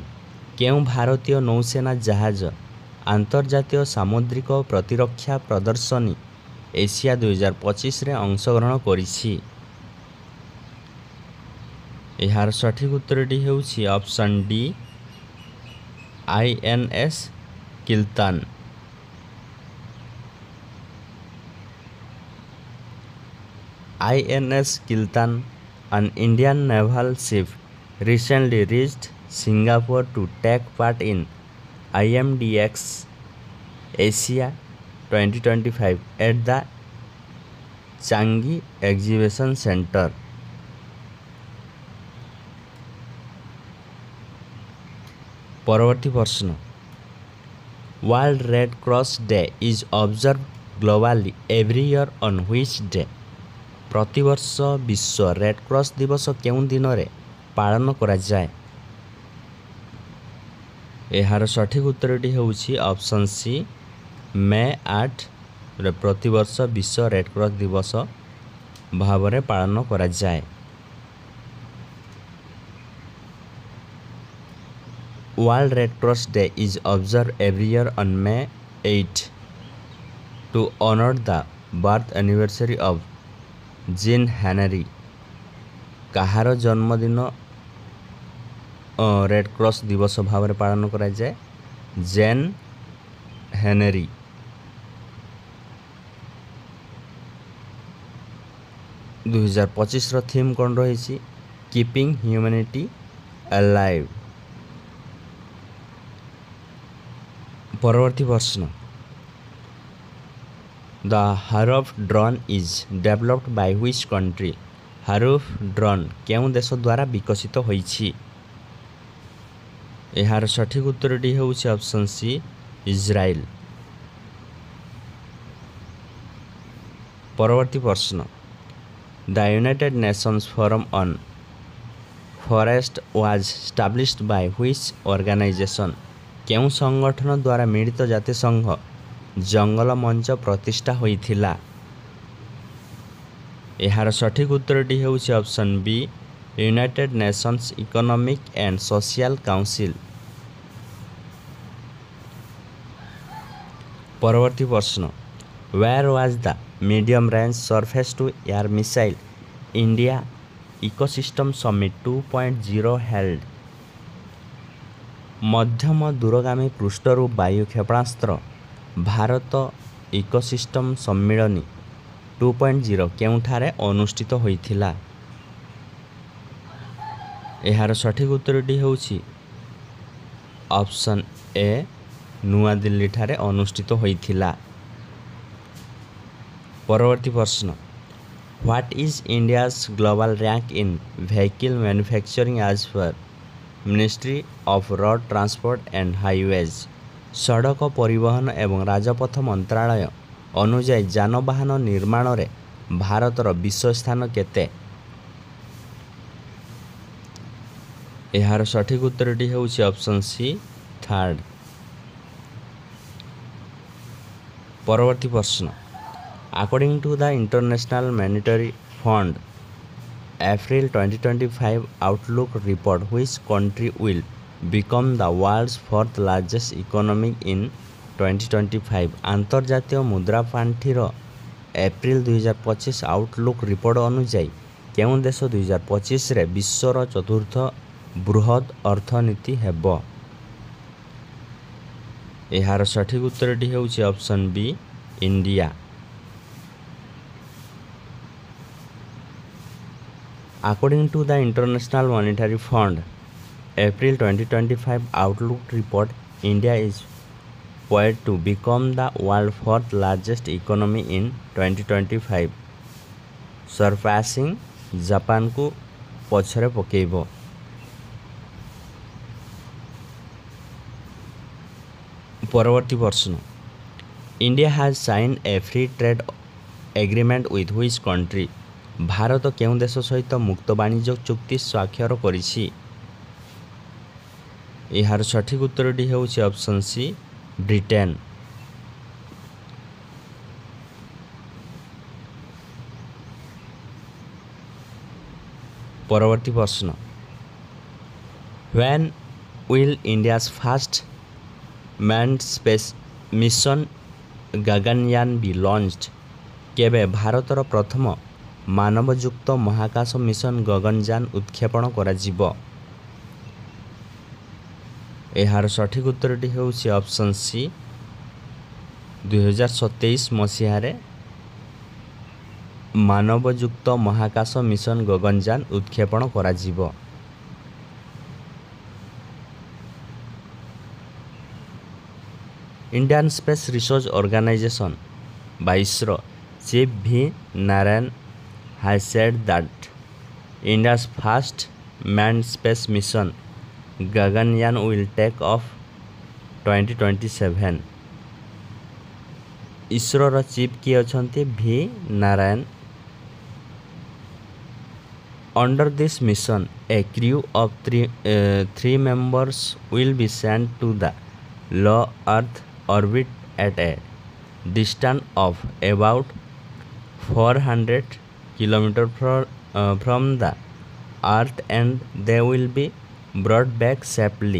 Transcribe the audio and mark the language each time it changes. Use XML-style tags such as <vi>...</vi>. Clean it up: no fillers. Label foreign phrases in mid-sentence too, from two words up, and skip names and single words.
<or>କେଉଁ ଭାରତୀୟ ନୌସେନା ଜାହାଜ ଅନ୍ତର୍ଜାତୀୟ ସାମୁଦ୍ରିକ ପ୍ରତିରକ୍ଷା ପ୍ରଦର୍ଶନୀ ଏସିଆ 2025 ରେ ଅଂଶଗ୍ରହଣ କରିଛି? ଯାର ସଠିକ୍ ଉତ୍ତରଟି ହେଉଛି ଅପ୍ସନ୍ ଡି INS କିଲ୍ଟାନ୍।</or> <en>INS Kiltan, an Indian naval ship, recently reached Singapore to take part in IMDX Asia 2025 at the Changi Exhibition Center.</en> <or>ପରବର୍ତ୍ତୀ ପ୍ରଶ୍ନ,</or> <en>World Red Cross Day is observed globally every year on which day?</en> <or>ପ୍ରତିବର୍ଷ ବିଶ୍ୱ ରେଡ୍ କ୍ରସ୍ ଦିବସ କେଉଁ ଦିନରେ ପାଳନ କରାଯାଏ? ଏହାର ସଠିକ୍ ଉତ୍ତରଟି ହେଉଛି ଅପସନ୍ ସି, ମେ 8ରେ ପ୍ରତିବର୍ଷ ବିଶ୍ୱ ରେଡ୍ କ୍ରସ୍ ଦିବସ ଭାବରେ ପାଳନ କରାଯାଏ।</or> <en>World Red Cross Day is observed every year on May 8 to honor the birth anniversary of Jean Henry.</en> <or>କାହାର ଜନ୍ମଦିନ ରେଡ୍ କ୍ରସ୍ ଦିବସ ଭାବରେ ପାଳନ କରାଯାଏ? ଜେନ୍ ହେନେରୀ। 2025ର ଥିମ୍ କ'ଣ ରହିଛି?</or> <en>Keeping Humanity Alive.</en> <or>ପରବର୍ତ୍ତୀ ପ୍ରଶ୍ନ,</or> <en>The Haruf drone is developed by which country?</en> <or>Haruf drone କେଉଁ ଦେଶ ଦ୍ୱାରା ବିକଶିତ ହୋଇଛି? ଏହାର ସଠିକ୍ ଉତ୍ତରଟି ହେଉଛି ଅପସନ୍ ସି, ଇସ୍ରାଏଲ। ପରବର୍ତ୍ତୀ ପ୍ରଶ୍ନ,</or> <en>The United Nations Forum on Forest was established by which organization?</en> <or>କେଉଁ ସଂଗଠନ ଦ୍ୱାରା ମିଳିତ ଜାତିସଂଘ ଜଙ୍ଗଲ ମଞ୍ଚ ପ୍ରତିଷ୍ଠା ହୋଇଥିଲା? ଏହାର ସଠିକ୍ ଉତ୍ତରଟି ହେଉଛି ଅପସନ୍ ବି, ୟୁନାଇଟେଡ୍ ନେସନ୍ସ ଇକୋନୋମିକ୍ ଆଣ୍ଡ ସୋସିଆଲ କାଉନସିଲ୍। ପରବର୍ତ୍ତୀ ପ୍ରଶ୍ନ,</or> <en>Where was the medium range surface to air missile India Ecosystem Summit 2.0 held?</en> <or>ମଧ୍ୟମ ଦୂରଗାମୀ ପୃଷ୍ଠରୁ ବାୟୁ କ୍ଷେପଣାସ୍ତ୍ର ଭାରତ ଇକୋସିଷ୍ଟମ୍ ସମ୍ମିଳନୀ 2.0 କେଉଁଠାରେ ଅନୁଷ୍ଠିତ ହୋଇଥିଲା? ଏହାର ସଠିକ୍ ଉତ୍ତରଟି ହେଉଛି ଅପସନ୍ ଏ, ନୂଆଦିଲ୍ଲୀଠାରେ ଅନୁଷ୍ଠିତ ହୋଇଥିଲା। ପରବର୍ତ୍ତୀ ପ୍ରଶ୍ନ,</or> <en>What is India's global rank in vehicle manufacturing as per Ministry of Road Transport and Highways?</en> <or>ସଡ଼କ ପରିବହନ ଏବଂ ରାଜପଥ ମନ୍ତ୍ରାଳୟ ଅନୁଯାୟୀ ଯାନବାହନ ନିର୍ମାଣରେ ଭାରତର ବିଶ୍ୱ ସ୍ଥାନ କେତେ? ଏହାର ସଠିକ୍ ଉତ୍ତରଟି ହେଉଛି ଅପସନ୍ ସି, 3rd। ପରବର୍ତ୍ତୀ ପ୍ରଶ୍ନ,</or> <en>According to the International Monetary Fund April 2025 Outlook report, which country will become the world's 4th largest economy in 2025?</en> <or>ଆନ୍ତର୍ଜାତୀୟ ମୁଦ୍ରା ପାଣ୍ଠିର ଏପ୍ରିଲ 2025</or> <en>Outlook report</en> <or>ଅନୁଯାୟୀ କେଉଁ ଦେଶ 2025ରେ ବିଶ୍ୱର ଚତୁର୍ଥ ବୃହତ ଅର୍ଥନୀତି ହେବ? ଏହାର ସଠିକ୍ ଉତ୍ତରଟି ହେଉଛି ଅପସନ୍ ବି, ଇଣ୍ଡିଆ।</or> <en>According to the International Monetary Fund April 2025 Outlook report, India is poised to become the world's 4th largest economy in 2025, surpassing</en> <or>ଜାପାନକୁ ପଛରେ ପକାଇବ। ପରବର୍ତ୍ତୀ ପ୍ରଶ୍ନ,</or> <en>India has signed a free trade agreement with which country?</en> <or>ଭାରତ କେଉଁ ଦେଶ ସହିତ ମୁକ୍ତ ବାଣିଜ୍ୟ ଚୁକ୍ତି ସ୍ୱାକ୍ଷର କରିଛି? ଏହାର ସଠିକ୍ ଉତ୍ତରଟି ହେଉଛି ଅପସନ୍ ସି, ବ୍ରିଟେନ। ପରବର୍ତ୍ତୀ ପ୍ରଶ୍ନ,</or> <en>When will India's first manned space mission Gaganyaan be launched?</en> <or>କେବେ ଭାରତର ପ୍ରଥମ ମାନବଯୁକ୍ତ ମହାକାଶ ମିଶନ ଗଗନଯାନ ଉତ୍କ୍ଷେପଣ କରାଯିବ? ଏହାର ସଠିକ୍ ଉତ୍ତରଟି ହେଉଛି ଅପସନ୍ ସି, 2027 ମସିହାରେ ମାନବଯୁକ୍ତ ମହାକାଶ ମିଶନ ଗଗନଯାନ ଉତ୍କ୍ଷେପଣ କରାଯିବ।</or> <en>Indian Space Research Organization by ISRO Chief V. Narayan has said that India's first manned space mission Gaganyaan will take off 2027.</en> <or>ISROର ଚିଫ୍ କିଏ ଅଛନ୍ତି? ଭି ନାରାୟଣ।</or> <en>Under this mission, a crew of three members will be sent to the low Earth orbit at a distance of about 400 km from the Earth, and they will be brought back safely.</en>